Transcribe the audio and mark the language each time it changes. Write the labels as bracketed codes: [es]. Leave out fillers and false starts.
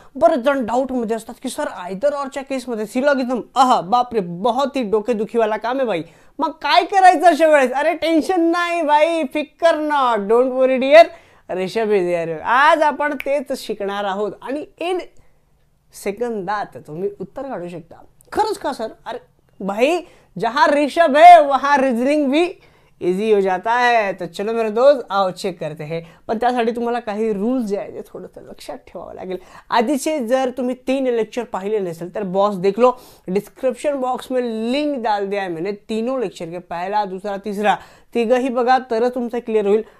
[mr] बरेच जण डाऊट मध्ये असतात की सर आयदर ऑरच्या केसमध्ये सिलॉगिझम बापरे [hi] बहुत ही डोकेदुखीवाला काम [mr] आहे भाई, मग काय करायचं अशा वेळेस? [en] अरे टेन्शन [mr] नाही भाई, [en] फिकर not, don't worry dear, Rishabh is here. [mr] आज आपण तेच शिकणार आहोत आणि इन सेकंदात तुम्ही उत्तर काढू शकता। खरंच का सर? [hi] अरे भाई जहां ऋषभ है वहां रीजनिंग भी इजी हो जाता है। तो चलो मेरे दोस्त आओ चेक करते हैं, [mr] पण त्यासाठी तुम्हाला काही रूल्स जे आहेत ते थोडंसं लक्षात ठेवावं लागेल। आधीचे जर तुम्ही 3 लेक्चर पाहिले नसेल [hi] तर बॉस देख लो, डिस्क्रिप्शन बॉक्स में लिंक डाल दिया है मैंने तीनों लेक्चर के, पहला दूसरा तीसरा [mr] तिघही बघा तर तुमचं क्लिअर होईल।